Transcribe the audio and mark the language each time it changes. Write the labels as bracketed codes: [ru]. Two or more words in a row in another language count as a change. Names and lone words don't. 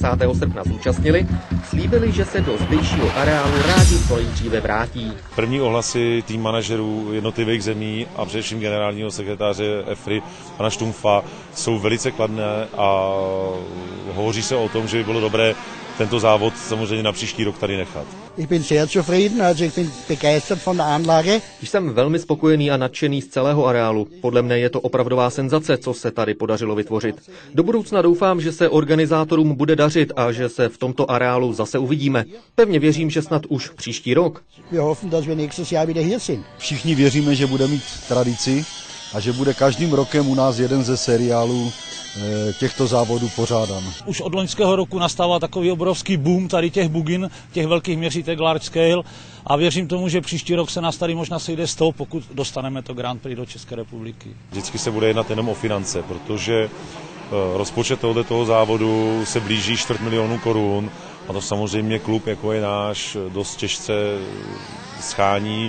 [cs] srpna zúčastnili, slíbili, že se do zdejšího areálu rádi co nejdříve vrátí. První ohlasy tým manažerů jednotlivých zemí a především generálního sekretáře EFRY pana Stumpfa jsou velice kladné a hovoří se o tom, že by bylo dobré tento závod samozřejmě na příští rok tady nechat. [de] Ich bin sehr zufrieden, also ich bin begeistert von der Anlage. [cs] Jsem velmi spokojený a nadšený z celého areálu. Podle mne je to opravdová senzace, co se tady podařilo vytvořit. Do budoucna doufám, že se organizátorům bude dařit a že se v tomto areálu zase uvidíme. Pevně věřím, že snad už příští rok. [de] Wir hoffen, dass wir nächstes Jahr wieder hier sind. [cs] Všichni věříme, že bude mít tradici a že bude každým rokem u nás jeden ze seriálů těchto závodů pořádán. Už od loňského roku nastává takový obrovský boom tady těch bugin, těch velkých měřítek [en] large scale [cs] a věřím tomu, že příští rok se nás tady možná sejde 100, pokud dostaneme to Grand Prix do České republiky. Vždycky se bude jednat jenom o finance, protože rozpočet tohoto závodu se blíží 250 000 korun a to samozřejmě klub, jako je náš, dost těžce schání.